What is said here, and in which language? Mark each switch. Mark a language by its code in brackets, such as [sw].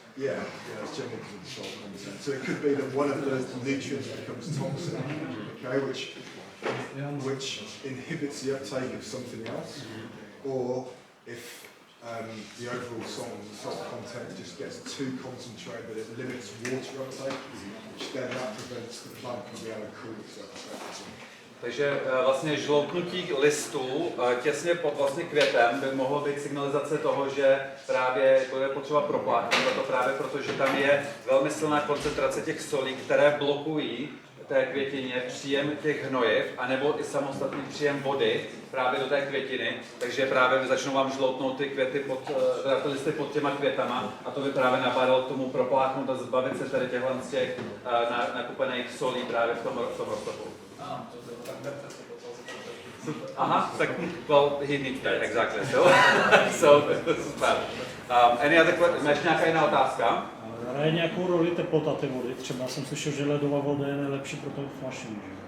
[en] Yeah, it's generally because of the salt content. So it could be that one of the nutrients becomes toxic, okay, which inhibits the uptake of something else, or if the overall salt content just gets too concentrated that it limits water uptake, which then that prevents the plant from being able to cool itself effectively. [cs] Takže vlastně žloutnutí listů těsně pod vlastně květem by mohlo být signalizace toho, že právě bude potřeba propláchnout, a to právě proto, že tam je velmi silná koncentrace těch solí, které blokují té květině příjem těch hnojiv, anebo i samostatný příjem vody právě do té květiny, takže právě začnou vám žloutnout ty květy ty listy pod těma květama a to by právě nabádalo k tomu propláchnout a zbavit se tady těchhle z těch nakupených solí právě v tom roztoku. [en] Aha, tak, well, he needs that, exactly. So this is bad. Any other question? [cs] Máš nějaká jiná otázka? Hraje nějakou roli teplota té vody? Třeba jsem slyšel, že ledová voda je nejlepší pro ten flushing.